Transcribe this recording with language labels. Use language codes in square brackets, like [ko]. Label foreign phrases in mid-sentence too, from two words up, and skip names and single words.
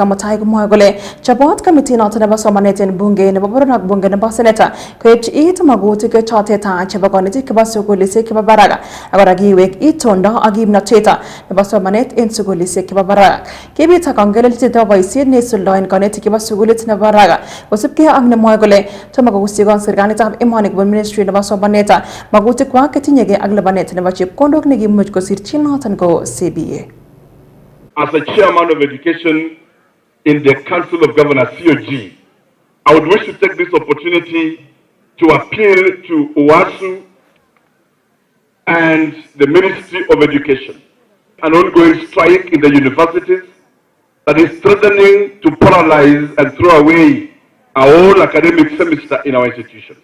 [kln] Mutai komwoe kole chobot committee noton nebo somanet en bunge nebo boror ak bunge nebo seneta koipchi it magutik chotet chebo konetik chebo sukulisiek chebo barak ak kora kiwek itondo ak kimnotet nebo somanet en sukulisiek chebo barak. Kibit kongelelit nebo boisiet neisuldoen konetik chebo sukulit nebo barak kosubkei ak nemwoe kole tomo kokusikon serikalitab emoni kobun ministry nebo somanet magutikwak ketinyegei ak lipanet nebo chepkondok nekimuch kosirchi noton ko CBA. [en] As a chairman of education in the Council of Governors, COG, I would wish to take this opportunity to appeal to OASU and the Ministry of Education. An ongoing strike in the universities that is threatening to paralyze and throw away our whole academic semester in our institutions.